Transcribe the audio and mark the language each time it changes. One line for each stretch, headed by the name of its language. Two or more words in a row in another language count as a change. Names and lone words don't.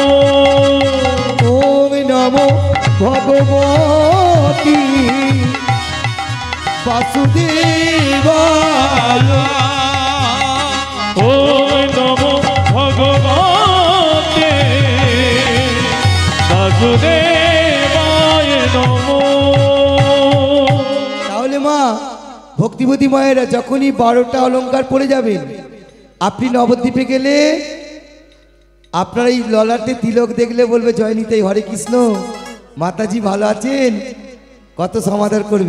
Sanskrit: ওম নমো ভগবতী বাসুদেবায়। ওম নমো ভগবতে বাসুদেবায় নমো।
Bangla: তাহলে মা, ভক্তিবতী মায়েরা যখনই 12টা অলংকার পড়ে যাবেন, আপনি নবদ্বীপে গেলে আপনার এই ললাটে তিলক দেখলে বলবে জয় নিতাই হরে কৃষ্ণ, মাতাজি ভালো আছেন, কত সমাদর করবে।